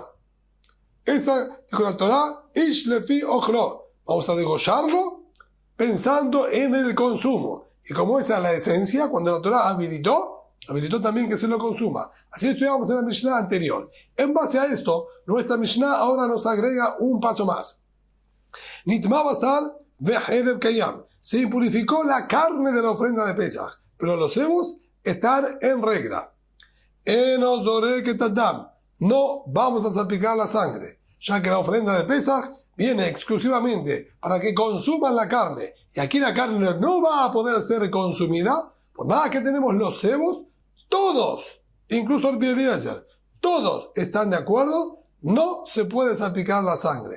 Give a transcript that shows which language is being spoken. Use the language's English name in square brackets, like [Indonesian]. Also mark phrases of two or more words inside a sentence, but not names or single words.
[Spanish] Esa, dijo la Torah, [Hebrew] איש לפי אכלו. [Spanish] Vamos a degollarlo pensando en el consumo. Y como esa es la esencia, cuando la Torah habilitó también que se lo consuma. Así estudiamos en la Mishnah anterior. En base a esto, nuestra Mishnah ahora nos agrega un paso más. [Hebrew] נטמא בשר וחלב קיים. [Spanish] Se impurificó la carne de la ofrenda de Pesaj, pero los cebos están en regla. No vamos a salpicar la sangre, ya que la ofrenda de Pesaj viene exclusivamente para que consuman la carne, y aquí la carne no va a poder ser consumida, por nada que tenemos los cebos, todos, incluso el Eliezer, todos están de acuerdo, no se puede salpicar la sangre.